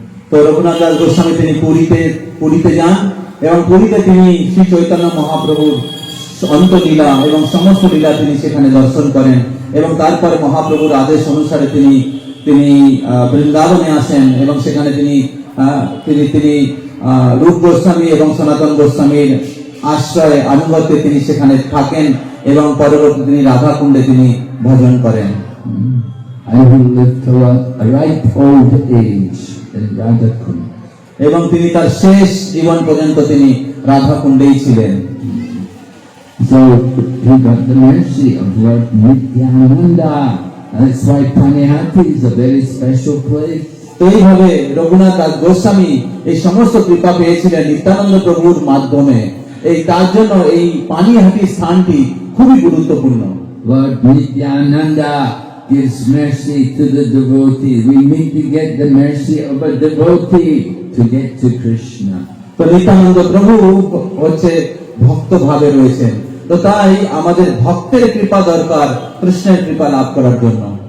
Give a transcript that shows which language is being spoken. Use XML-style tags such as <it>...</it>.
<bn>তো রঘুনাথ দাস গোস্বামী তিনি পুরীতে যান এবং পুরীতে তিনি শ্রী চৈতন্য মহাপ্রভুর অন্তলীলা এবং সমস্ত লীলা তিনি সেখানে দর্শন করেন এবং তারপরে মহাপ্রভুর আদেশ অনুসারে তিনি বৃন্দাবনে আসেন এবং সেখানে তিনি রূপ গোস্বামী এবং সনাতন গোস্বামীর আশ্রয়ে আনুগত্যে তিনি সেখানে থাকেন এবং পরবর্তী তিনি রাধাকুণ্ডে তিনি ভজন করেন।</bn> <en>And he lived till a ripe old age in Radhakund.</en> <bn>এবং তিনি তার শেষ জীবন পর্যন্ত তিনি রাধাকুণ্ডেই ছিলেন।</bn> <en>So he got the mercy of Lord Nityananda. That's why Panihati is a very special place.</en> <bn>তো এইভাবে রঘুনাথ দাস গোস্বামী এই সমস্ত কৃপা পেয়েছিলেন নিত্যানন্দ প্রভুর মাধ্যমে। এই তার জন্য এই পানিহাটি স্থানটি খুবই গুরুত্বপূর্ণ।</bn> <en>Lord Nityananda gives mercy to the devotee. We need to get the mercy of a devotee to get to Krishna.</en> <bn>তো নিত্যানন্দ প্রভু হচ্ছে ভক্ত ভাবে রয়েছেন, তো তাই আমাদের ভক্তের কৃপা দরকার কৃষ্ণের কৃপা লাভ করার জন্য।</bn>